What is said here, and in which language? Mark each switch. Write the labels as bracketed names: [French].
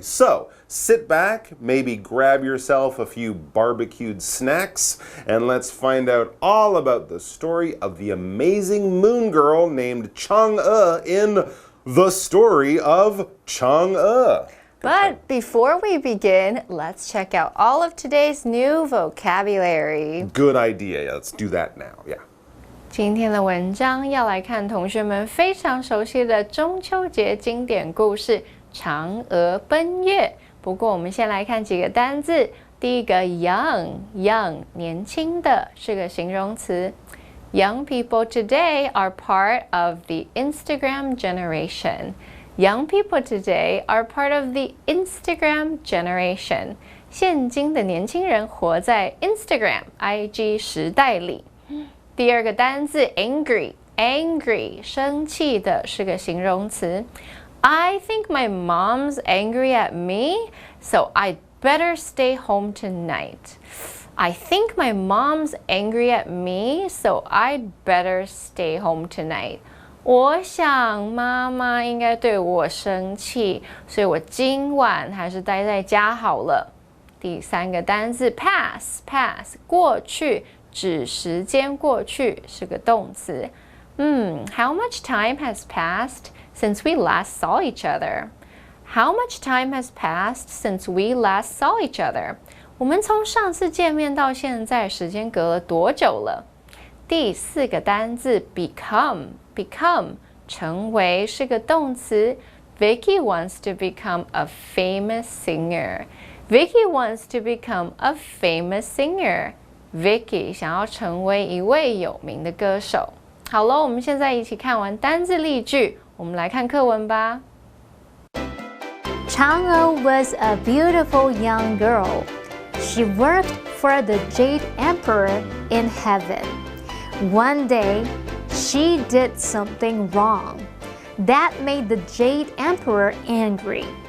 [English] So, sit back, maybe grab yourself a few barbecued snacks, and let's find out all about the story of the amazing moon girl named Chang'e in The Story of Chang'e. But before we begin, let's check out all of today's new vocabulary. Good idea. Let's do that now. Yeah. [Chinese] 今天的文章要来看同学们非常熟悉的中秋节经典故事《嫦娥奔月》。不过我们先来看几个单字。第一个 young 年轻的是个形容词。 [English] Young people today are part of the Instagram generation. Young people today are part of the Instagram generation. [Chinese] 现今的年轻人活在 Instagram 时代里。第二个单字 angry 生气的是个形容词。 [English] I think my mom's angry at me, so I'd better stay home tonight. I think my mom's angry at me, so I'd better stay home tonight. [Chinese] 我想妈妈应该对我生气，所以我今晚还是待在家好了。第三个单字 pass 过去，指时间过去，是个动词。 [English] How much time has passed since we last saw each other? How much time has passed since we last saw each other? [Chinese] 我们从上次见面到现在，时间隔了多久了？第四个单字 become 成为是个动词。 [English] Vicky wants to become a famous singer. Vicky wants to become a famous singer. [Chinese] Vicky 想要成为一位有名的歌手。好了，我们现在一起看完单字例句，我们来看课文吧。 [English] Chang'e was a beautiful young girl. She worked for the Jade Emperor in heaven. One day, she did something wrong. That made the Jade Emperor angry.